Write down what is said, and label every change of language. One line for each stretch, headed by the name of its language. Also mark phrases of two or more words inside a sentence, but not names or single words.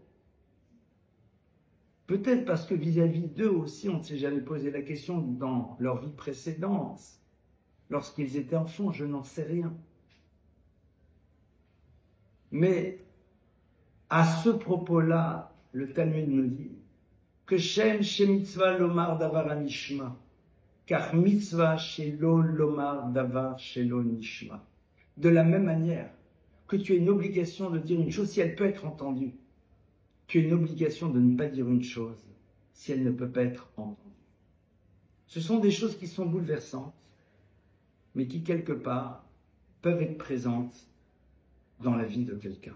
French: Peut-être parce que vis-à-vis d'eux aussi, on ne s'est jamais posé la question dans leur vie précédente, lorsqu'ils étaient enfants, je n'en sais rien. Mais à ce propos-là, le Talmud nous dit que
Hebrew: כשם שמצוה לומר דבר הנשמע, כך מצוה שלא לומר דבר שלא נשמע.
French: De la même manière que tu as une obligation de dire une chose si elle peut être entendue, tu as une obligation de ne pas dire une chose si elle ne peut pas être entendue. Ce sont des choses qui sont bouleversantes, mais qui quelque part peuvent être présentes dans la vie de quelqu'un.